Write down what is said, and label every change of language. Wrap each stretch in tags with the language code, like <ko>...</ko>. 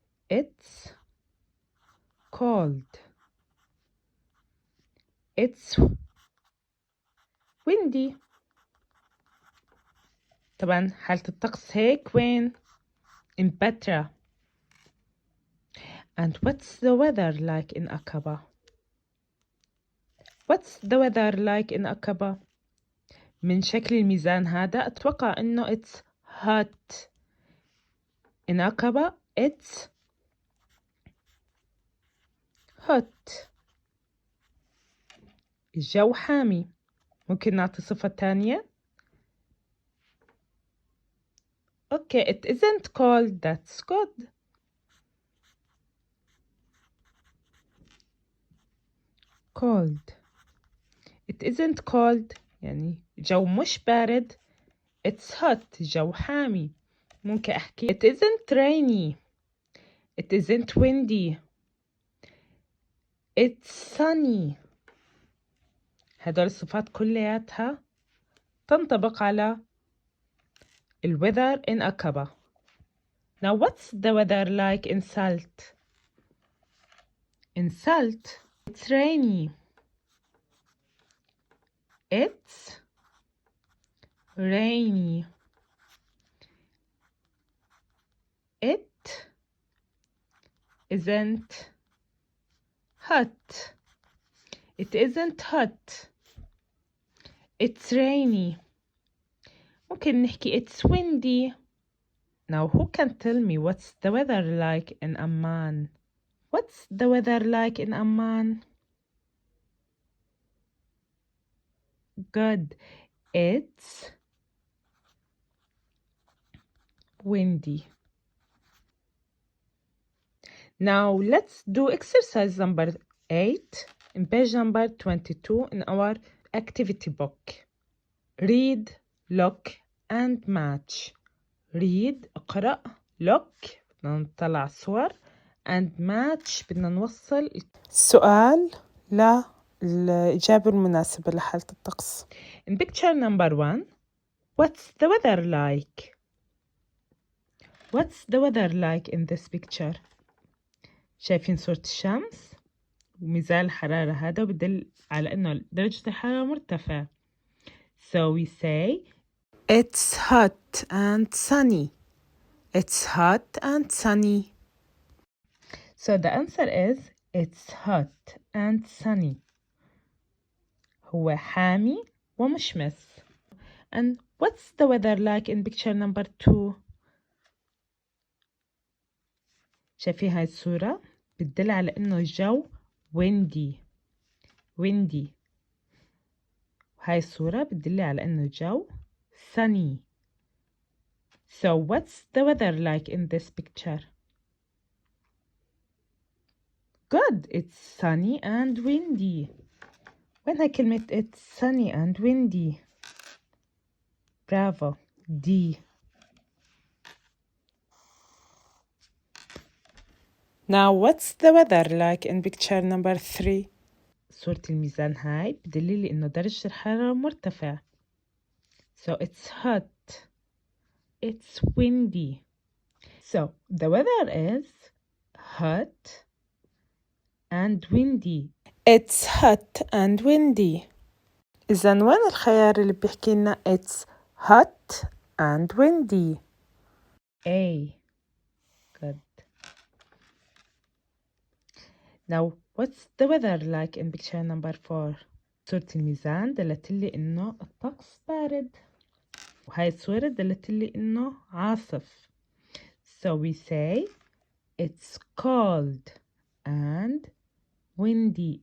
<en>It's cold. It's windy.</en> <ar>طبعا حالة الطقس هيك وين؟</ar> <en>in Petra. And what's the weather like in Aqaba? What's the weather like in Aqaba?</en> <ar>من شكل الميزان هذا أتوقع إنه</ar> <en>it's hot. In Aqaba it's hot.</en> <ar>الجو حامي. ممكن نعطي صفة تانية؟</ar> <en>Okay, it isn't cold. That's good. Cold. It isn't cold.</en> <ar>يعني جو مش بارد.</ar> <en>It's hot.</en> <ar>جو حامي. ممكن أحكي</ar> <en>it isn't rainy. It isn't windy. It's sunny.</en> <ar>هدول الصفات كلياتها تنطبق على</ar> <en>the weather in Aqaba. Now what's the weather like in Salt? In Salt, it's rainy. It's rainy. It isn't hot. It isn't hot. It's rainy.</en> <ar>ممكن نحكي</ar> <en>it's windy. Now who can tell me what's the weather like in Amman? What's the weather like in Amman? Good. It's windy. Now let's do exercise number 8 in page number 22 in our activity book. Read, look and match.</en> <ar>read اقرأ look بدنا نطلع صور</ar> <en>and match</en> <ar>بدنا نوصل السؤال للإجابة المناسبة لحالة الطقس.</ar> <en>In picture number 1, what's the weather like? What's the weather like in this picture?</en> <ar>شايفين صورة الشمس وميزان الحرارة هذا بدل على إنه درجة الحرارة مرتفعة.</ar> <en>So we say it's hot and sunny. It's hot and sunny. So the answer is it's hot and sunny.</en> <ar>هو حامي ومشمس.</ar> <en>And what's the weather like in picture number 2?</en> <ar>شايفين هاي الصورة بتدل على إنه الجو windy. وهاي الصورة بتدل على إنه الجو sunny.</ar> <en>So what's the weather like in this picture? Good, it's sunny and windy.</en> <ar>وين هاي كلمة</ar> <en>it's sunny and windy? Bravo, D. Now what's the weather like in picture number 3?</en> <ar>صورة الميزان هاي بدليلي إنه درجة الحرارة مرتفعة.</ar> <en>So it's hot. It's windy. So the weather is hot and windy. It's hot and windy.</en> <ar>إذن وين الخيار اللي بيحكي لنا</ar> <en>it's hot and windy? A. Good. Now what's the weather like in picture number 4?</en> <ar>صورة الميزان دلتلي إنه الطقس بارد. وهاي الصورة دلتلي إنه عاصف.</ar> <en>So we say it's cold and windy.</en>